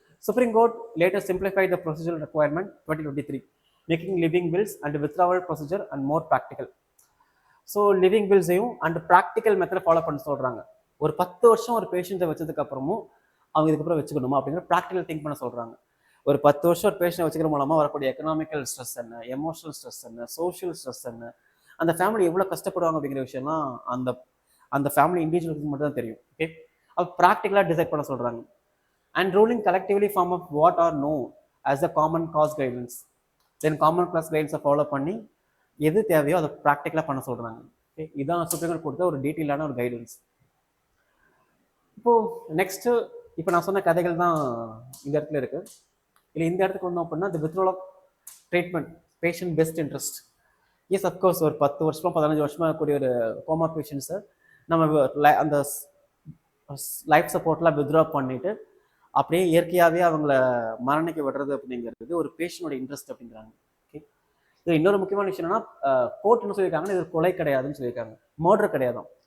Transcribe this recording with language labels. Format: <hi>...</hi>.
<en>Supreme Court later simplified the procedural requirement 2023, making living wills and withdrawal procedure and more practical.</en> <ta>So living வில்ஸையும் and practical method follow பண்ண சொல்கிறாங்க. ஒரு 10 வருஷம் ஒரு பேஷண்ட்டை வச்சதுக்கு அப்புறமும் அவங்க இதுக்கப்புறம் வச்சுக்கணுமா அப்படிங்கிற ப்ராக்டிக்கல் திங்க் பண்ண சொல்கிறாங்க. ஒரு 10 வருஷம் ஒரு பேஷண்ட்டை வச்சுக்கிற மூலமாக வரக்கூடிய எக்கனாமிக்கல் ஸ்ட்ரெஸ் என்ன, எமோஷனல் ஸ்ட்ரெஸ் என்ன, சோஷியல் ஸ்ட்ரெஸ் என்ன, அந்த ஃபேமிலி எவ்வளோ கஷ்டப்படுவாங்க அப்படிங்கிற விஷயம்லாம் அந்த ஃபேமிலி இண்டிவிஜுவலுக்கு மட்டும் தான் தெரியும். ஓகே, அது ப்ராக்டிக்கலாக டிசைட் பண்ண சொல்கிறாங்க.</ta> <en>And ruling collectively form of what are known as the common cause guidelines. Then common class guidelines</en> <ta>follow பண்ணி எது தேவையோ அதை ப்ராக்டிக்கலாக பண்ண சொல்கிறாங்க. ஓகே, இதுதான் சுப்ரீம் கோர்ட் கொடுத்த ஒரு டீட்டெயிலான ஒரு கைடன்ஸ். இப்போது நெக்ஸ்ட்டு இப்போ நான் சொன்ன கதைகள் தான் இந்த இடத்துல இருக்குது. இல்லை இந்த இடத்துக்கு வந்தோம் அப்படின்னா</ta> <en>the withdrawal of treatment, patient best interest.</en> <ta>S, of course ஒரு 10 வருஷமா 15 வருஷமாக இருக்கக்கூடிய ஒரு கோமா பேஷண்ட்ஸை நம்ம அந்த லைஃப் சப்போர்ட்லாம் வித்ட்ரா பண்ணிவிட்டு அப்படியே இயற்கையாகவே அவங்கள மரணிக்க விடுறது அப்படிங்கிறது ஒரு பேஷண்டோட இன்ட்ரெஸ்ட் அப்படிங்கிறாங்க. ஓகே, இது இன்னொரு முக்கியமான விஷயம் என்னன்னா, கோர்ட் என்ன சொல்லியிருக்காங்கன்னா, இது கொலை கிடையாதுன்னு சொல்லியிருக்காங்க, மர்டர் கிடையாது.</ta>